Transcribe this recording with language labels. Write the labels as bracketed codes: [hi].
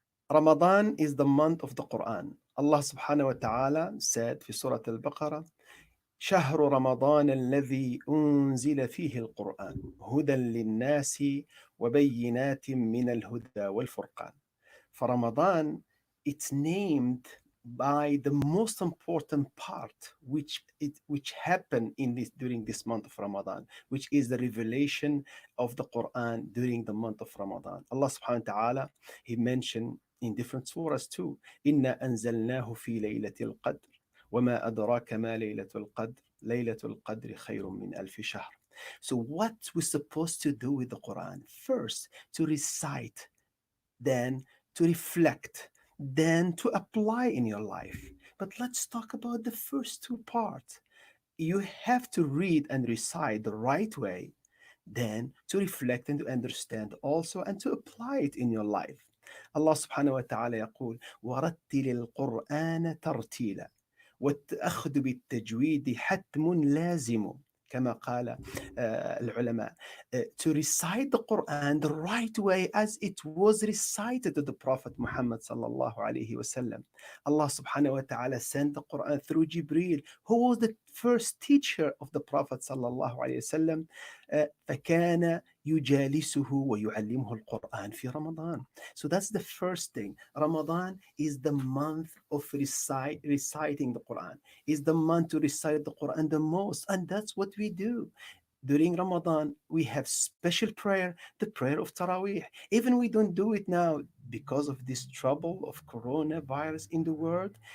[en] Ramadan is the month of the Quran. [ar] Allah subhanahu wa ta'ala [en] said [ar] في سورة البقرة شهر رمضان الذي أنزل فيه القرآن هدى للناس وبينات من الهدى والفرقان. [en] For Ramadan, it's named by the most important part which happened in this during this month of Ramadan, which is the revelation of the Quran during the month of Ramadan. Allah subhanahu wa ta'ala, He mentioned in different surahs too, [ar] إِنَّا أَنزَلْنَاهُ فِي لَيْلَةِ الْقَدْرِ وَمَا أَدْرَاكَ مَا لَيْلَةُ الْقَدْرِ لَيْلَةُ الْقَدْرِ خَيْرٌ مِّنْ أَلْفِ شَهْرٍ. [en] So what we're supposed to do with the Quran? First, to recite, then to reflect, then to apply in your life. But let's talk about the first two parts. You have to read and recite the right way, then to reflect and to understand also and to apply it in your life. [ar] Allah subhanahu wa ta'ala يقول ورتل القرآن ترتيلا والتأخذ بالتجويد حتم لازم كما قال العلماء. [en] To recite the Quran the right way as it was recited to the Prophet Muhammad sallallahu alayhi wasallam. Allah subhanahu wa ta'ala sent the Quran through Jibreel, who was the first teacher of the Prophet sallallahu alayhi wasallam. [ar] فكان يجالسه ويعلمه القرآن في رمضان. [en] So that's the first thing. Ramadan is the month of reciting the Quran, is the month to recite the Quran the most, and that's what we do. During Ramadan, we have special prayer, the prayer of Taraweeh. Even we don't do it now because of this trouble of coronavirus in the world.